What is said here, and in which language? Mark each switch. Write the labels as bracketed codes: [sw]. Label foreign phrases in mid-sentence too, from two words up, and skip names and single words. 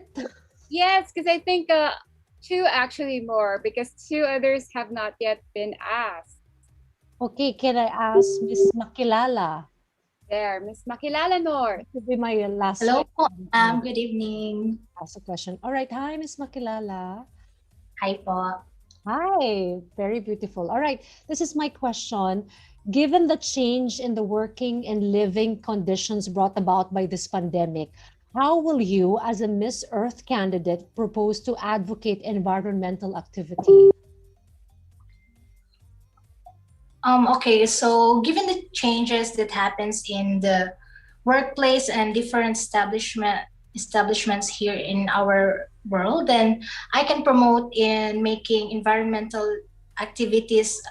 [en] Yes, because I think two actually more because two others have not yet been asked. Okay, can I ask Ms. Makilala? There, Ms. Makilala North. This will be my last. Hello, good evening. Ask a question. All right, hi, Ms. Makilala. Hi po. Hi, very beautiful. All right, this is my question. Given the change in the working and living conditions brought about by this pandemic, how will you, as a Miss Earth candidate, propose to advocate environmental activity? Okay, so given the changes that happens in the workplace and different establishments here in our world, then I can promote in making environmental activities